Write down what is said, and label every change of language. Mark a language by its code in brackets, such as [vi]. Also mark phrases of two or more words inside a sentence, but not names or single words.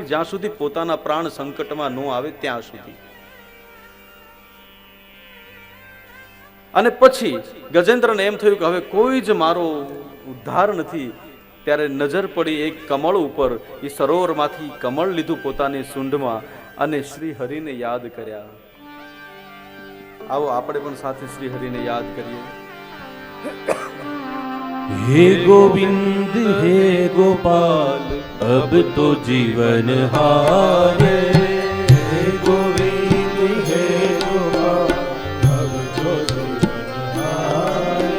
[gu] જ્યાં સુધી પોતાના પ્રાણ સંકટમાં ન આવે ત્યાં સુધી. અને પછી ગજેન્દ્રને એમ થયું કે હવે કોઈ જ મારો ઉદ્ધાર નથી. ત્યારે નજર પડી એક કમળ ઉપર. એ સરોવરમાંથી કમળ લીધું પોતાની સૂંઢમાં અને શ્રી હરિને યાદ કર્યા. આવો આપણે પણ સાથે શ્રી હરિને યાદ કરીએ. [hi] हे गोविंद हे गोपाल अब तो जीवन हारे। हे गोविंद हे गोपाल अब तो जीवन हारे।